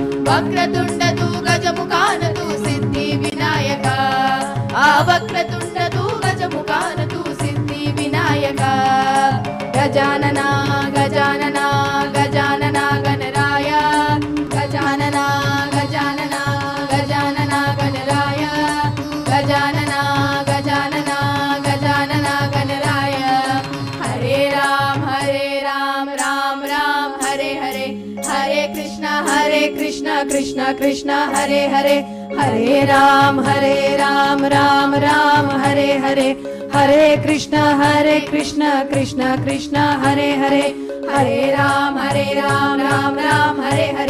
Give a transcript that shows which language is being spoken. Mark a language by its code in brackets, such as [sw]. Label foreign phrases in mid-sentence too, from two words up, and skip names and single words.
[mr] वक्रतुंड तू गजमुखाना तू सिद्धि विनायक आ वक्रतुंड तू गजमुखाना तू सिद्धि विनायक गजानन गजानन गजानन गणराया गजानन गजानन गजानन गणराया गजानन गजानन गजानन గజానన గణరాయ గజానన గజానన గజానన గణరాయ గజానన గజానన గజానన [sa] గణరాయ హరే రామ రామ రామ హరే హరే హరే కృష్ణ కృష్ణ కృష్ణ హరే హరే హరే రామ రామ రామ హరే హరే హరే కృష్ణ కృష్ణ కృష్ణ హరే హరే హరే రామ రామ రామ హరే హరే